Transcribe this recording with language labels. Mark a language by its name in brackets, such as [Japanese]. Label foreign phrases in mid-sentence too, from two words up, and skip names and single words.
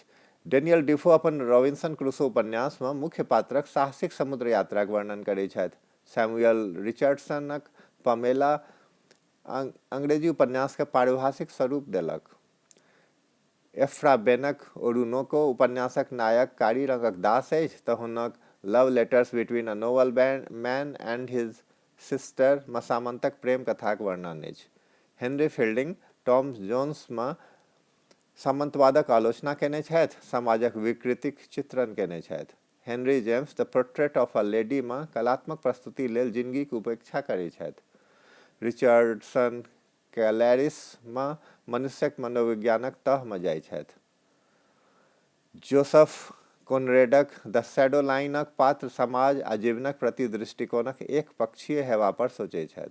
[Maithili] डेनियल डिफो अपन रॉबिन्सन क्रूसो उपन्यास में मुख्य पात्रक साहसिक समुद्र यात्राक वर्णन करैत छथि। सैमुअल रिचर्डसनक पमेला अंग्रेजी उपन्यास के पारिभाषिक स्वरूप देलक। एफ्रा बेनक ओरुनोको उपन्यासक नायक कारी रंगक दास अछि तऽ हुनक लव लेटर्स बिटवीन अ नोबल मैन एंड हिज सिस्टर में सामंतक प्रेम कथाक वर्णन अछि। हेनरी फील्डिंग टॉम जोन्स में सामंतवादक आलोचना केने छथि, समाजक विकृतिक चित्रण केने छथि। हेनरी जेम्स द पोर्ट्रेट ऑफ अ लेडी में कलात्मक प्रस्तुति लेल जिंदगीक उपेक्षा करैत छथि। रिचर्डसन कैलेरिस में मनुष्यक मनोविज्ञानक तह में जाइत छथि। जोसेफ कोनरेडक द शैडो लाइनक पात्र समाज आ जीवनक प्रति दृष्टिकोणक एक पक्षीय हेवा पर सोचैत छथि।